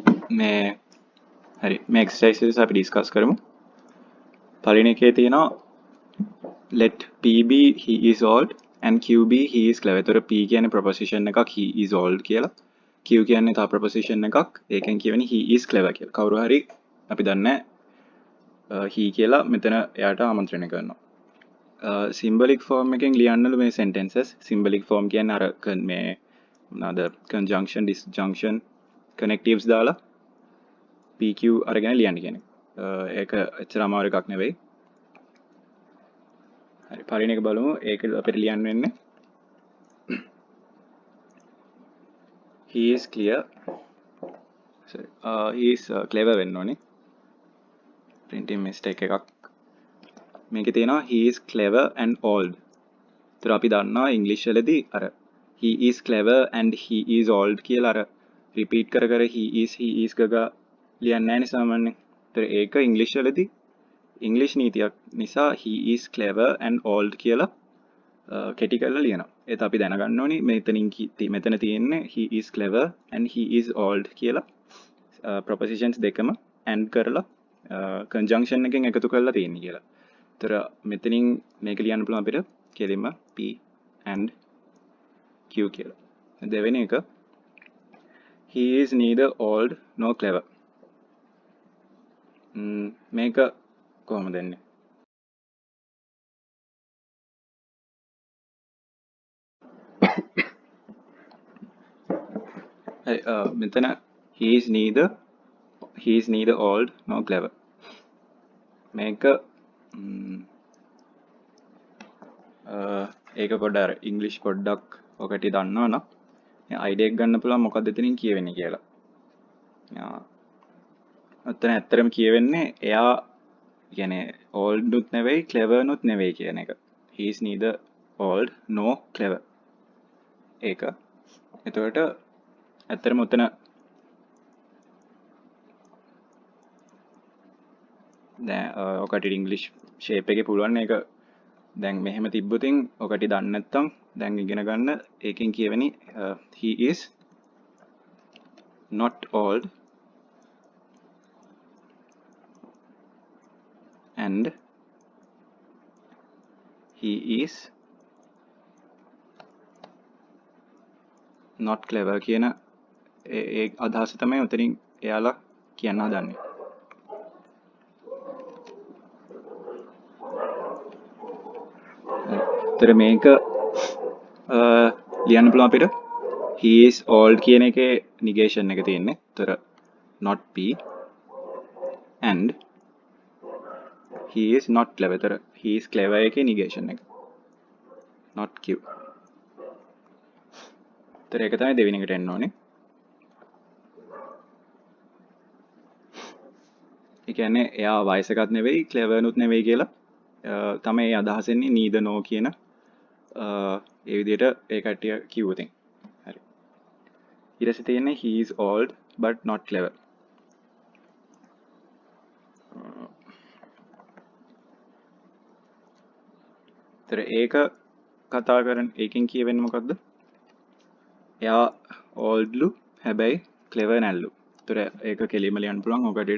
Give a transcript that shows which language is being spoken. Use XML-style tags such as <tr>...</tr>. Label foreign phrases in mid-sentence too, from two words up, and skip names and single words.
<si>මේ හරි මේ එක්සර්සයිසස් අපි ඩිස්කස් කරමු. පළවෙනි එකේ තියෙනවා</si> <en>let p be he is old and q be he is clever.</en> <si>ඒතර p කියන්නේ ප්‍රොපොසිෂන් එකක්</si> <en>he is old</en> <si>කියලා. q කියන්නේ තව ප්‍රොපොසිෂන් එකක්. ඒකෙන් කියවෙන්නේ</si> <en>he is clever</en> <si>කියලා. කවුරු හරි අපි දන්නේ he කියලා මෙතන එයාට ආමන්ත්‍රණය කරනවා.</si> <en>symbolic form</en> <si>එකෙන් ලියන්නලු මේ sentences.</si> <en>symbolic form</en> <si>කියන්නේ අර මේ මොනවාද</si> <en>conjunction disjunction connectives</en> <si>දාලා pq අරගෙන ලියන්න කියන්නේ. ඒක එච්චර අමාරු එකක් නෙවෙයි. හරි පළවෙනි එක බලමු. ඒක අපිට ලියන්න වෙන්නේ</si> <en>he is clear sorry he is clever</en> <si>වෙන්න ඕනේ.</si> <en>printing mistake</en> <si>එකක්. මේකේ තියෙනවා</si> <en>he is clever and old.</en> <si>ඒතර අපි දන්නවා ඉංග්‍රීසි වලදී අර</si> <en>he is clever and he is old</en> <si>කියලා අර රිපීට් කර කර</si> <en>he is</en> <si>ගගා ලියන්නේ නැහැ නේ සාමාන්‍යයෙන්. ඒතර ඒක ඉංග්‍රීසි වලදී ඉංග්‍රීසි නීතියක් නිසා</si> <en>he is clever and old</en> <si>කියලා කෙටි කරලා ලියනවා. ඒත් අපි දැනගන්න ඕනි මෙතන තියෙන්නේ</si> <en>he is clever and he is old</en> <si>කියලා ප්‍රොපොසිෂන්ස් දෙකම and කරලා conjunction එකෙන් එකතු කරලා තියෙන්නේ කියලා. ඒතර මෙතනින් මේක ලියන්න පුළුවන් අපිට කෙලින්ම</si> <en>p and q</en> <si>කියලා. දෙවෙනි එක</si> <en>he is neither old nor clever.</en> <si>මේක කොහොමද එන්නේ?</si> <en>මෙතන he is neither old nor clever.</en> <si>මේක ඒක පොඩ්ඩක් අර ඉංග්‍රීසි පොඩ්ඩක් ඔකට දන්නවනම් අයිඩියා එක ගන්න පුළුවන් මොකක්ද එතනින් කියවෙන්නේ කියලා. අතන ඇත්තටම කියවෙන්නේ එයා කියන්නේ old නුත් නෙවෙයි clever නුත් නෙවෙයි කියන එක.</si> <en>he is neither old nor clever.</en> <si>ඒක. එතකොට ඇත්තටම උතන දැන් ඔකට ඉංග්‍රීසි ෂේප් එකේ පුළුවන් ඒක දැන් මෙහෙම තිබ්බොතින් ඔකට දන්නේ නැත්නම් දැන් ඉගෙන ගන්න ඒකෙන් කියවෙන්නේ</si> <en>he is not old and he is not clever</en> <si>කියන ඒ අදහස තමයි උතනින් එයාලා කියන්න හදන්නේ. ඒතර මේක ලියන්න පුළුවන් අපිට</si> <en>he is old</en> <si>කියන එකේ negation එක තියෙන්නේ.</si> <en>ඒතර not p and he is not clever. ඒතර he is clever එකේ negation එක not q.</en> <si>ඒතර ඒක තමයි දෙවෙනි එකට එන්න ඕනේ. ඒ කියන්නේ එයා වයසකත් නෙවෙයි clever නුත් නෙවෙයි කියලා තමයි ඒ අදහස් එන්නේ</si> <en>neither no</en> <si>කියන ඒ විදිහට ඒ කට්ටිය කිව්වොතින්. හරි. ඊට පස්සේ තියෙන්නේ</si> <en>he is old but not clever.</en> <si>ඒතර ඒක කතා කරන ඒකෙන් කියවෙන්නේ මොකක්ද? එයා oldලු හැබැයි clever නැල්ලු. ඒතර ඒක කෙලිම ලියන්න පුළුවන් ඔකටට.</si>